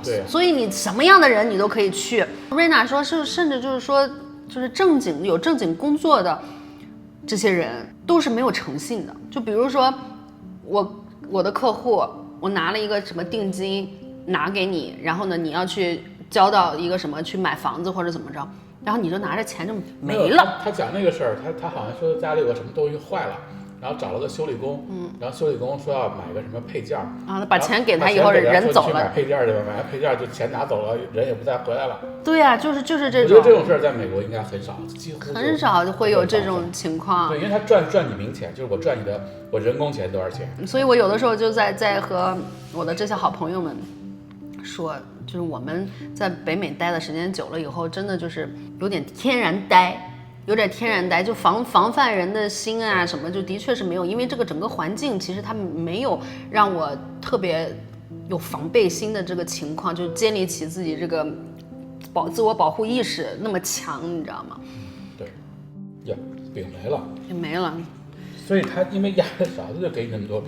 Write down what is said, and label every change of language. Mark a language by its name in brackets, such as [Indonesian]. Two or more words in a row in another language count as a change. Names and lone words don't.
[Chinese] 對，所以你什麼樣的人你都可以去。瑞娜說是，甚至就是說，就是有正經工作的這些人都是沒有誠信的。就比如說我的客戶，我拿了一個什麼定金拿給你，然後呢你要去交到一个什麼去買房子或者怎麼着，然後你就拿着錢就沒了。他講那個事兒，他好像說家裡有個什麼東西壞了。然後找了個修理工，然後修理工說要買個什麼配件啊，把錢給他以後人走了，去買配件去吧，買完配件就錢拿走了，人也不再回來了。對啊，就是這種。我覺得這種事兒在美國應該很少，幾乎很少會有這種情況。對，因為他賺你名錢，就是我賺你的我人工錢多少錢。所以我有的時候就在和我的這些好朋友們說，就是我們在北美待的時間久了以後，真的就是有點天然呆。有點天然呆，就防範人的心啊什麼，就的確是沒有，因為這個整個環境其實它沒有讓我特別有防備心的這個情況，就建立起自己這個自我保護意識那麼強，你知道嗎？對，呀，餅沒了，也沒了，所以他因為壓的少，他就給你那麼多餅。